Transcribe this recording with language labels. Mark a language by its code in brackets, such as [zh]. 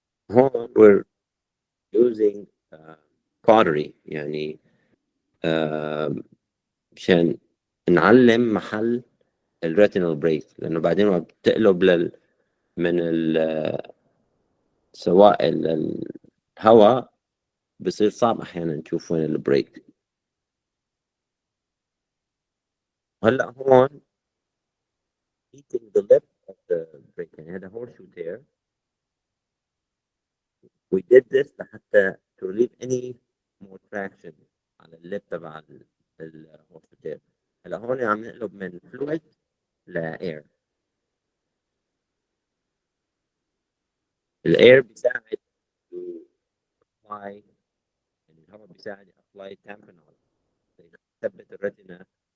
[ar] هون [en] we're using cautery [ar] يعني مشان نعلم محل الريتينال بريك، لأنه بعدين وقت بتقلب من سوائل الهواء بصير صعب أحيانا نشوف وين البريك. هلا هون [en] eating the lip of the break [ar] يعني هذا [en] horseshoe tear. We did this لحتى to relieve any more traction [ar] على اللب تبع [en] الhorseshoe tear. [ar] هلا هون عم نقلب من fluid ل air. الاير بيساعد [en] to apply، [ar] يعني الهواء بيساعد apply tamponade يثبت الريتنا.